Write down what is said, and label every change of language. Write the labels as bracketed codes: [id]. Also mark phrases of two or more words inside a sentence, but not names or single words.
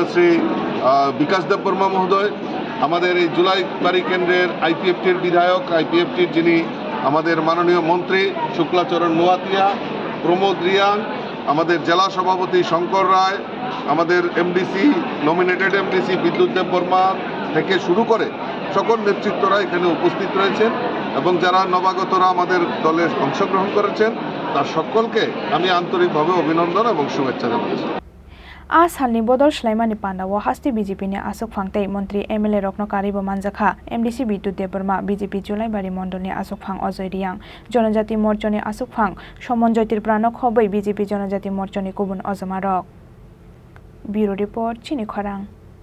[bn] শ্রী বিকাশ দেববর্মা মহোদয় আমাদের এই জুলাইবাড়ি কেন্দ্রের আইপিএফটির বিধায়ক আইপিএফটির যিনি আমাদের মাননীয় মন্ত্রী শুক্লাচরণ নোয়াতিয়া প্রমোদ রিয়াং আমাদের জেলা সভাপতি শঙ্কর রায় আমাদের এমডিসি [en] nominated MDC [bn] বিদ্যুৎ দেববর্মা থেকে শুরু করে সকল নেতৃত্বরা এখানে উপস্থিত রয়েছেন এবং যারা নবাগতরা আমাদের দলে অংশগ্রহণ করেছেন তার সকলকে আমি আন্তরিকভাবে অভিনন্দন এবং শুভেচ্ছা জানাচ্ছি [trp] Asalni Bodol Slaimani Panda wa Hasti BJP ni Asuk Phang te Montri MLA Rokno Karibo Manjakha MDC Bidu Deborma BJP Julai Bari Mondol ni Asuk Phang Ojoi Riang Jonojati Morcha ni Asuk Phang Somonjoi Tripura Khoboi BJP Jonojati Morcha ni Kubun Ozamarok [en] Bureau Report [trp] Chini Khorang